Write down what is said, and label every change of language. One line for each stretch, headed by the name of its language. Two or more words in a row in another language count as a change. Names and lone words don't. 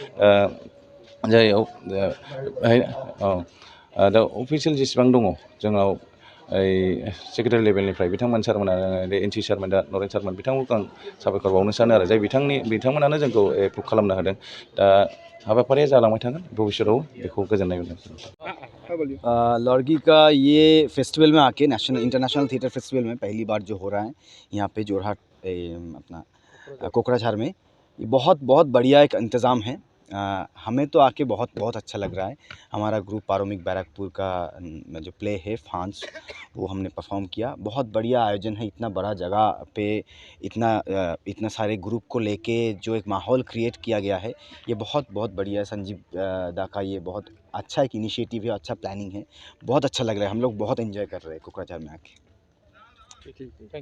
Bodo: दा अफिसियेल जेसेबां दङ जोंनाव सेक्रेटारि लेभेलनिफ्राय बिथांमोन सारमोना एनसि सारमोन दा नरेन सारमोन बिथांमोनखौ आं साबायखर बावनो सानो आरो जाय बिथांमोनानो जोंखौ एप्रुभ खालामनो होदों दा हाबाफारिया जालांबाय थागोन भबिष्यतआव बेखौ गोजोननाय मोनदों
Hindi: लौर्गी का ये फेस्टिवल में आके
English: International Theatre Festival
Hindi: में पहली बार जो हो रहा है यहाँ पे जोरहाट अपना कोकराझार में ये बहुत बहुत बढ़िया एक इंतज़ाम है हमें तो आके बहुत बहुत अच्छा लग रहा है हमारा ग्रुप पारोमिक बैरकपुर का जो प्ले है फांस वो हमने परफॉर्म किया बहुत बढ़िया आयोजन है इतना बड़ा जगह पे इतना सारे ग्रुप को लेके जो एक माहौल क्रिएट किया गया है ये बहुत बहुत बढ़िया संजीव दा का ये बहुत अच्छा एक इनिशिएटिव है अच्छा प्लानिंग है बहुत अच्छा लग रहा है हम लोग बहुत एंजॉय कर रहे हैं कोकराझार में आके